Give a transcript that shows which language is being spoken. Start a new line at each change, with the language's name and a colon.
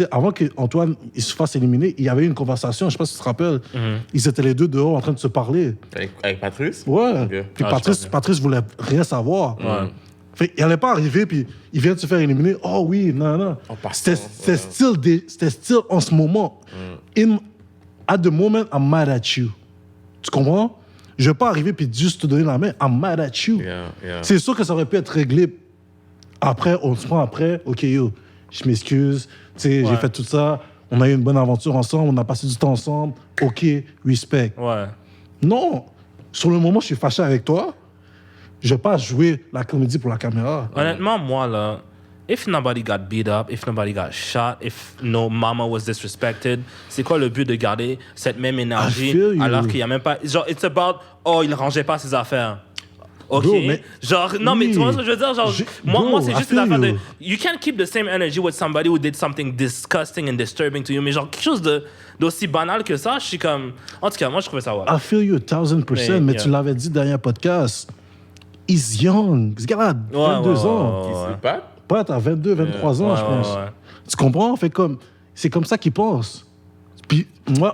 French: Avant qu'Antoine se fasse éliminer, il y avait eu une conversation, je ne sais pas si tu te rappelles. Ils étaient les deux dehors en train de se parler. Avec Patrice? Ouais. Okay. Puis Patrice voulait rien savoir. Fait, il n'allait pas arriver, puis il vient de se faire éliminer. Oh oui, non. C'était still en ce moment.
English: At the moment, I'm mad at you.
French: Tu comprends? Je ne vais pas arriver puis juste te donner la main.
English: I'm mad at you.
French: C'est sûr que ça aurait pu être réglé. Après, on se prend après. OK, je m'excuse. J'ai fait tout ça. On a eu une bonne aventure ensemble. On a passé du temps ensemble. OK, respect. Ouais. Non. Sur le moment, je suis fâché avec toi. Je ne vais pas jouer la comédie pour la caméra. Honnêtement, moi, là,
English: if nobody got beat up, if nobody got shot, if no mama was disrespected,
French: c'est quoi le but de garder cette même énergie alors qu'il n'y a même pas... Genre,
English: it's about,
French: il ne rangeait pas ses affaires. OK. Bro, mais... Genre, non, mais tu vois ce que je veux dire? Genre, moi, c'est juste une affaire de...
English: You can't keep the same energy with somebody who did something disgusting and disturbing to you.
French: Mais genre, quelque chose d'aussi banal que ça, je suis comme... En tout cas, moi, je trouvais ça... Ouais.
English: I feel you 1000%,
French: mais tu l'avais dit dernier podcast.
English: He's young.
French: Ce gars-là a 22 ans. Pat a 22, 23 ans, je pense. Ouais. Tu comprends? Fait comme... C'est comme ça qu'il pense. Puis moi...